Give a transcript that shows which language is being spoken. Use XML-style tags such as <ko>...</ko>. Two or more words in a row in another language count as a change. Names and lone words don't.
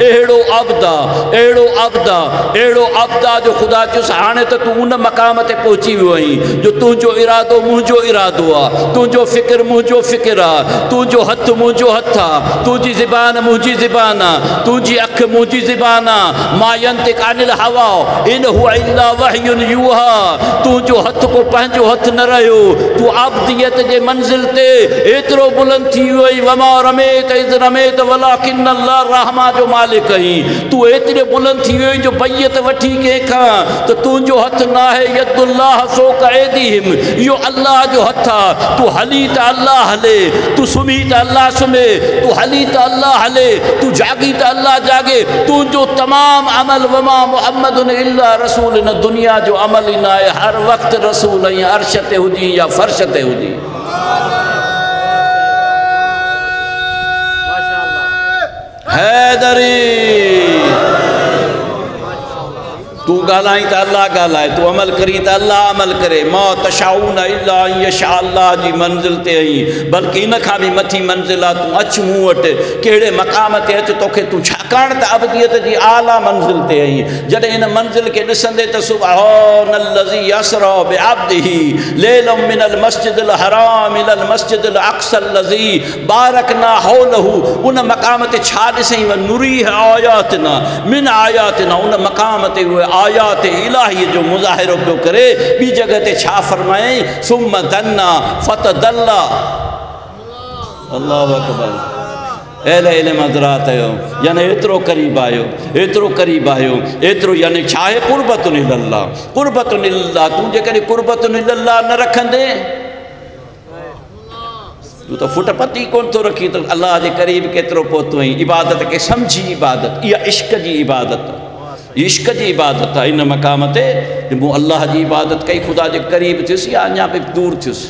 <sd>अहिड़ो अब्द आहे, अहिड़ो अब्द आहे, अहिड़ो अब्द आहे जो ख़ुदा चयुसि, हाणे त तूं उन मक़ाम ते पहुची वियो आहीं जो तुंहिंजो इरादो मुंहिंजो इरादो आहे, तुंहिंजो फ़िक्र मुंहिंजो फ़िक्र आहे, तुंहिंजो हथु मुंहिंजो हथु आहे, तुंहिंजी ज़बान मुंहिंजी ज़बान आहे, तुंहिंजी अखि मुंहिंजी ज़बान आहे।</sd> <ar>ما ينطق عن الهوى إن هو إلا وحي يوحى.</ar> <sd>तुंहिंजो हथु को पंहिंजो हथु न रहियो, तू अबदियत जे मंज़िल ते एतिरो बुलंद थी वई।</sd> <ar>وما رميت إذ رميت ولكن الله رمى</ar> <sd>जो मालिक आहीं। तू एतिरे बुलंद थी वई जो बैयत वठी कंहिंखां त तुंहिंजो हथु न आहे।</sd> <ar>يد الله فوق أيديهم,</ar> <sd>इहो अल्लाह जो हथु आहे। तू हली त अल्लाह हले, तू सुम्ही त अल्लाह सुम्हे, तू हली त अल्लाह हले, तू जागी त अल्लाह जागे। तुंहिंजो तमामु अमल,</sd> <ar>وما محمد إلا رسول,</ar> <sd>न दुनिया जो अमल ई न आहे, हर वक़्तु रसूल ऐं अर्श ते हुजी या फर्श ते हुजी। हैदरी तू ॻाल्हाई त अल्लाह ॻाल्हाए, तू अमल करी त अल्लाह अमल करे।</sd> <ar>ما تشاءون إلا أن يشاء الله</ar> <sd>जी मंज़िल ते आई, बल्कि इन खां बि मथी मंज़िल आहे। तूं अच मूं वटि, कहिड़े मक़ाम ते अच, तोखे तूं छाकाणि त अबदियत जी आला मंज़िल ते आई। जॾहिं इन मंज़िल खे ॾिसंदे त</sd> <ar>سبحان الذي أسرى بعبده ليلا من المسجد الحرام إلى المسجد الأقصى الذي باركنا حوله.</ar> <sd>उन मक़ाम ते छा ॾिसई?</sd> <ar>ونريه آياتنا من آياتنا,</ar> <sd>उन मक़ाम ते उहे आयात इलाही जो मुज़ाहिरो पियो करे। ॿी जगह ते छा फरमाए,</sd> <ar>ثم دنا فتدلى. الله أكبر.</ar> <sd>एले एले मज़रात आयो, यानी एतिरो क़रीब आयो, एतिरो क़रीब आयो, एतिरो यानी छा आहे,</sd> <ar>قربة إلى الله، قربة إلى الله.</ar> <sd>तूं जेकॾहिं</sd> <ar>قربة إلى الله</ar> <sd>न रखंदे, तूं त फुट पती कोन थो रखी त अल्लाह जे क़रीब केतिरो पहुतो आहीं। इबादत खे सम्झी इबादत, इहा इश्क जी इबादत, इश्क जी इबादत आहे। इन मक़ाम ते मूं अल्लाह जी इबादत कई, ख़ुदा जे क़रीब थियुसि या अञा बि दूर थियुसि।</sd>